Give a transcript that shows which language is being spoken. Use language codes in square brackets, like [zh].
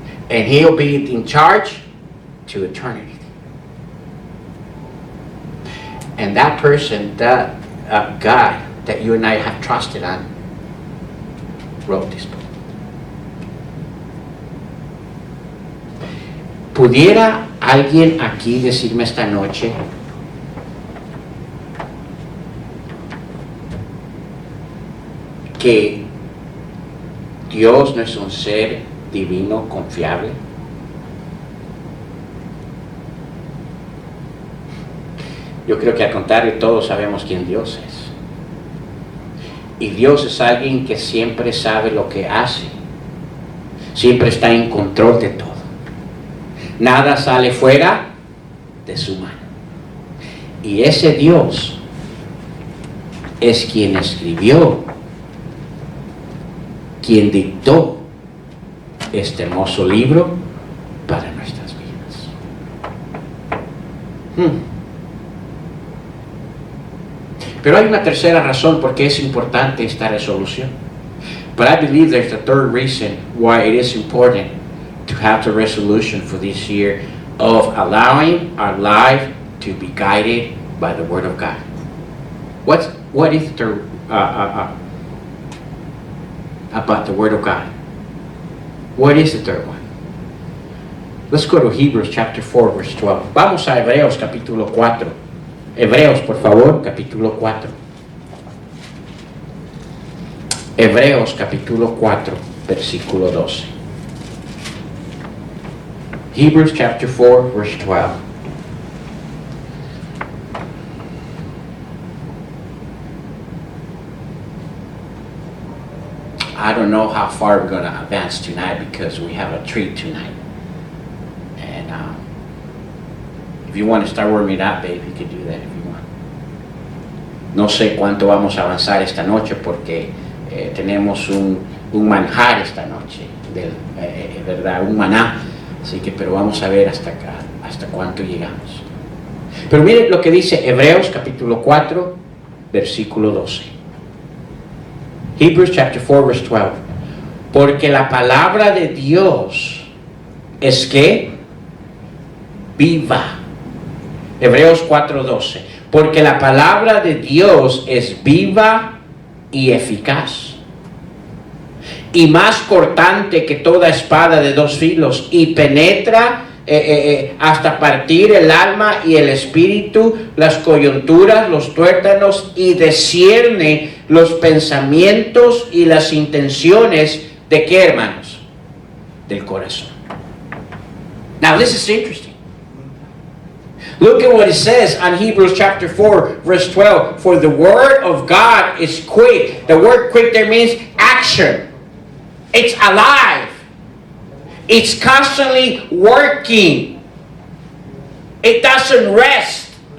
[en] And He'll be in charge to eternity. And that person, that God that you and I have trusted on, wrote this book. [es] ¿Pudiera alguien aquí decirme esta noche que Dios no es un ser divino confiable? Yo creo que al contrario, todos sabemos quién Dios es. Y Dios es alguien que siempre sabe lo que hace. Siempre está en control de todo. Nada sale fuera de su mano. Y ese Dios es quien escribió, quien dictó este hermoso libro para nuestras vidas. Pero hay una tercera razón por qué es importante esta resolución. [en] But I believe there's a third reason why it is important to have the resolution for this year of allowing our life to be guided by the Word of God. What is the about the Word of God? What is the third one? Let's go to Hebrews chapter 4, verse 12. [es] Vamos a Hebreos capítulo 4. Hebreos, por favor, capítulo 4. Hebreos capítulo 4, versículo 12. [en] Hebrews chapter 4, verse 12. I don't know how far we're going to advance tonight because we have a treat tonight. And if you want to start warming it up, babe, you can do that if you want. [es] No sé cuánto vamos a avanzar esta noche porque tenemos un manjar esta noche, ¿verdad? Un maná. Así que, pero vamos a ver hasta cuánto llegamos. Pero miren lo que dice Hebreos capítulo 4, versículo 12. [en] Hebrews chapter 4, verse 12. [es] Porque la palabra de Dios es que viva. Hebreos 4:12. Porque la palabra de Dios es viva y eficaz, y más cortante que toda espada de dos filos, y penetra hasta partir el alma y el espíritu, las coyunturas, los tuétanos, y discierne los pensamientos y las intenciones de ¿qué, hermanos? Del corazón. [en] Now this is interesting. Look at what it says on Hebrews chapter 4, verse 12. For the word of God is quick. The word quick there means action. It's alive. It's constantly working. It doesn't rest.